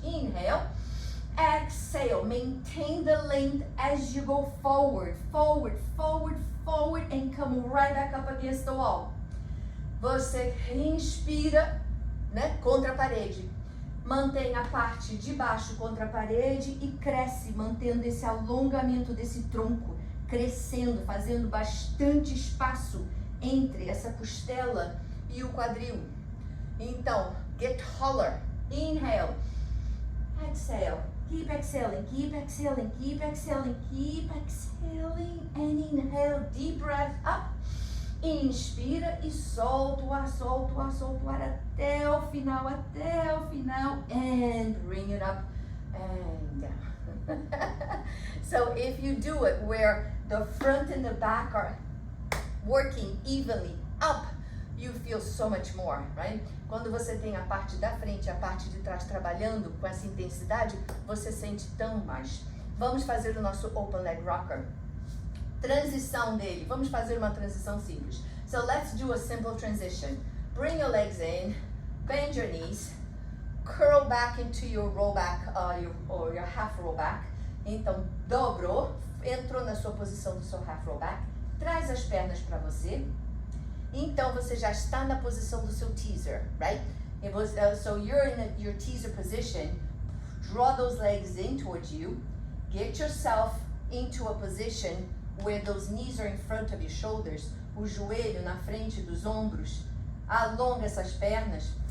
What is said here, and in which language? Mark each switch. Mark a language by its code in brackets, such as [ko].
[en] Inhale. Exhale, maintain the length as you go forward, forward, forward, forward, and come right back up against the wall. [pt] Você inspira, né, contra a parede. Mantém a parte de baixo contra a parede e cresce, mantendo esse alongamento desse tronco, crescendo, fazendo bastante espaço entre essa costela e o quadril. [en] Então, get taller. Inhale. Exhale. Keep exhaling, keep exhaling, keep exhaling, keep exhaling, and inhale, deep breath up. [pt] Inspira e solta o ar, solta o ar, solta o ar até o final, [en] and bring it up and down. So if you do it where the front and the back are working evenly up, you feel so much more, right? [pt] Quando você tem a parte da frente e a parte de trás trabalhando com essa intensidade, você sente tão mais. Vamos fazer o nosso open leg rocker. Transição dele. Vamos fazer uma transição simples. [en] So let's do a simple transition. Bring your legs in, bend your knees, curl back into your roll back or your half roll back. [pt] Então, dobrou, entrou na sua posição do seu half roll back, traz as pernas para você. Então você já está na posição do seu teaser, right? [en] So you're in your teaser position. Draw those legs in towards you. Get yourself into a position where those knees are in front of your shoulders. [pt] O joelho na frente dos ombros. Alonga essas pernas.